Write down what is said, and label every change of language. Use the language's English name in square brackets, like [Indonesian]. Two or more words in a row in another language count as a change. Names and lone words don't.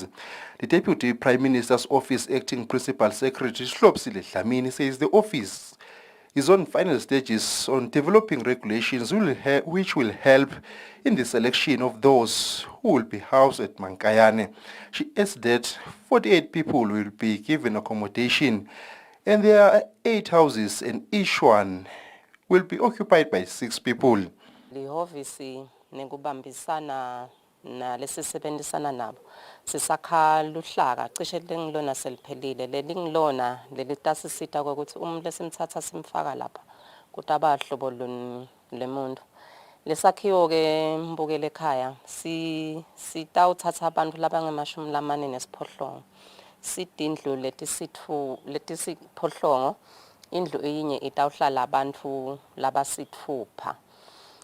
[English] The Deputy Prime Minister's Office Acting Principal Secretary Hlopsile Dlamini says the office is on final stages on developing regulations which will help in the selection of those who will be housed at Mankayane. She adds that 48 people will be given accommodation, and there are 8 houses, and each one will be occupied by 6 people. [Swati] Lihhovisi nekubambisana nalesisebenzisana nabo sisakha luhlaka cishe lengilona seliphelile lelingilona lelitasisita ukuthi lesimthatha simfaka lapha kuthi abahlobo lemuntu lesakhiwo ke mbukele ekhaya sitawuthatha abantu labangemashumi lamane nesiphohlongo sidindlu letisiphohlongo indlu eyinye itawuhlala abantu labasithupha.